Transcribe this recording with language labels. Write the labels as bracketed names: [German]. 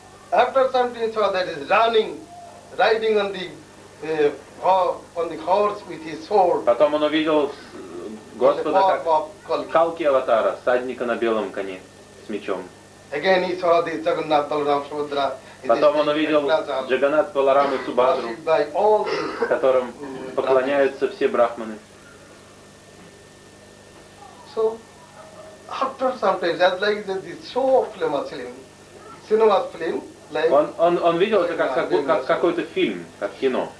[Russian] Потом он увидел Господа как Калки Аватара, всадника на белом коне с мечом. [English] Again he saw the Jagannath Balaram Subhadra. [Russian] Потом он увидел Джаганнат Баларама Субхадру, которым поклоняются все брахманы. [English] So after some time, that's like the show of film, like. [Russian] Он видел это как какой-то фильм, как кино.